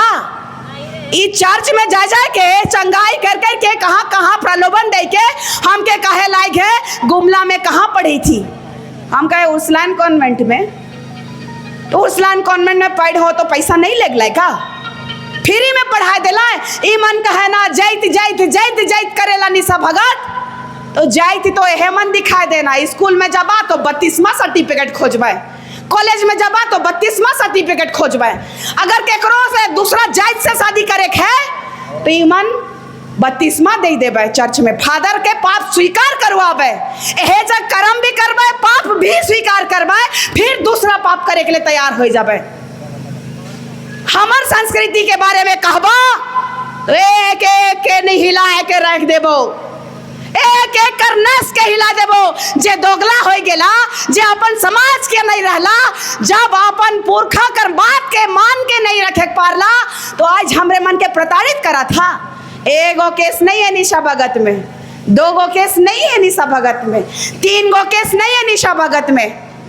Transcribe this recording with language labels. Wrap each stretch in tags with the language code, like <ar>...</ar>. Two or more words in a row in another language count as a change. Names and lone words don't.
<sck>इस चर्च में जा जा के चंगाई कर कर के कहाँ प्रलोभन दे के हम के कहे लायक है।</sck> <hi>गुमला में कहाँ पढ़ी थी?</hi> <sck>हम कहे उर्सुलान कॉन्वेंट में। तो उर्सुलान कॉन्वेंट में पढ़ हो तो पैसा नहीं लग का? फ्री में पढ़ाई दिला। ई मन कहे ना जैत जैत जैत जैत करेला निशा भगत, तो जैत तो हेमन दिखाई देना। स्कूल में जबा तो 32वां सर्टिफिकेट खोजबे, कॉलेज में जबा तो 32वां सर्टिफिकेट खोजबे। अगर केकरो से दूसरा जैत से शादी करे है तो ई मन 32वां दे देबे चर्च में। फादर के पाप स्वीकार करवाबे, एहे जब कर्म भी करबे, पाप भी स्वीकार करबे, फिर दूसरा पाप करे के लिए तैयार हो जाबे। हमार संस्कृति के बारे में कहबो एक एक के नहीं हिला के रख देबो, एक एक कर नस के हिला देबो। जे दोगला हो गेला, जे अपन समाज के नहीं रहला, जब अपन पुरखा कर बात के मान के नहीं रखे पारला, तो आज हमरे मन के प्रताड़ित करा था। एगो केस नहीं है निशा भगत में, 2 गो केस नहीं है निशा भगत में, 3 गो केस नहीं है निशा भगत में।</sck>